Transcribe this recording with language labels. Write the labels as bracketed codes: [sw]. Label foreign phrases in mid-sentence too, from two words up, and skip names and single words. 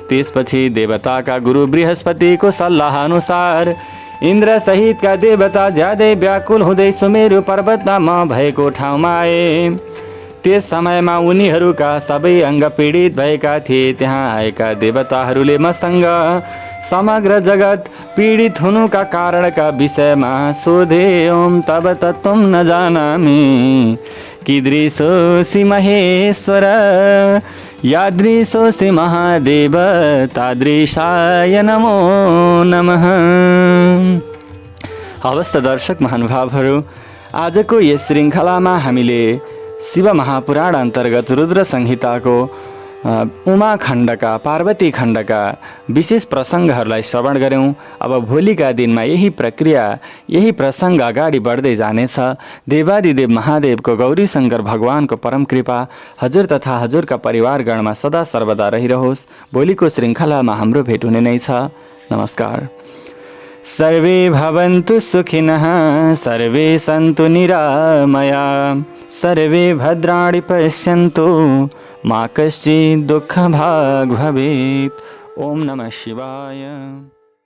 [ne] त्यसपछि देवताका गुरु बृहस्पतिको सल्लाह अनुसार इन्द्र सहितका देवता ज्यादै व्याकुल हुँदै सुमेरु पर्वतमा म भएको ठाउँमा आए। त्यस समयमा उनीहरूका सबै अङ्ग पीडित भएका थिए। त्यहाँ आएका देवताहरूले मसँग समग्र जगत पीडित हुनुका कारणका विषयमा सोधे। [sa] ओम तब तत्त्वं न जानामि कीदृशोऽसि महेश्वर यादृशोऽसि महादेव तादृशाय नमो नमः। [ne] हवस् त दर्शक महानुभावहरू, आजको यस श्रृङ्खलामा हामीले शिव महापुराण अन्तर्गत रुद्र संहिताको उमा खण्डका पार्वती खण्डका विशेष प्रसङ्गहरूलाई श्रवण गऱ्यौँ। अब भोलिका दिनमा यही प्रक्रिया यही प्रसङ्ग अगाडि बढ्दै जानेछ। देवादिदेव महादेवको गौरी शङ्कर भगवानको परम कृपा हजुर तथा हजुरका परिवारगणमा सदा सर्वदा रहिरहोस्। भोलिको श्रृङ्खलामा हाम्रो भेट हुने नै छ। नमस्कार। [sa] सर्वे भवन्तु सुखिनः, सर्वे सन्तु निरामया, सर्वे भद्राणि पश्यन्तु, मा कश्चित् दुःखभाग् भवेत्। ओम नमः शिवाय।